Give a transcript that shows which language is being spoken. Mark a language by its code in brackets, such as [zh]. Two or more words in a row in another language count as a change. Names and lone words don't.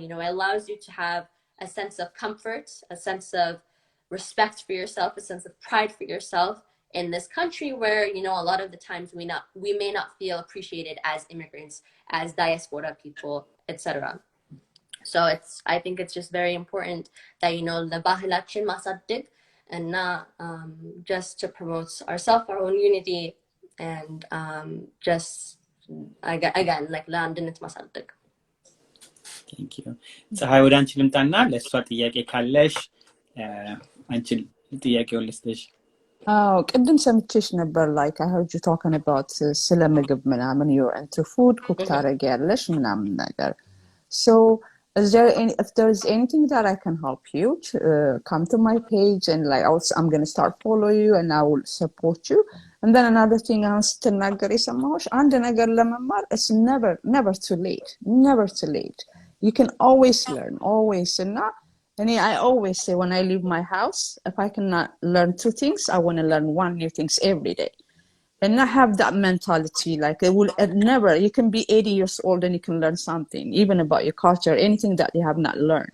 [en] You know, it allows you to have a sense of comfort, a sense of respect for yourself, a sense of pride for yourself in this country where, you know, a lot of the times we may not feel appreciated as immigrants, as diaspora people, etc. So I think it's just very important that, you know, [am] ለባህላችን ማሳደግ እና [en] just to promote ourselves, our own unity, and just again like [am] ለአንድነት ማሳደግ. [en] Thank you [am] ፀሐይ ወደ አንቺ ልምጣና ለእሷ ጥያቄ ካለሽ አንቺ ጥያቄውን ልስጥሽ አዎ ቅድም ሰምቼሽ ነበር [en] like I heard you talking about [am] ስለ ምግብ ምናምን [en] you're into food cook [am] ታረጊያለሽ ምናምን ነገር [en] so is there any if there's anything that I can help you come to my page and like I'm going to start follow you and I will support you and then another thing [am] አሁን ስትናገር የሰማሁሽ አንድ ነገር ለመማር [en] it's never too late you can always learn always and I always say when I leave my house, if I cannot learn 2 things, I want to learn 1 new things every day. And I have that mentality, like you can be 80 years old and you can learn something, even about your culture, anything that you have not learned.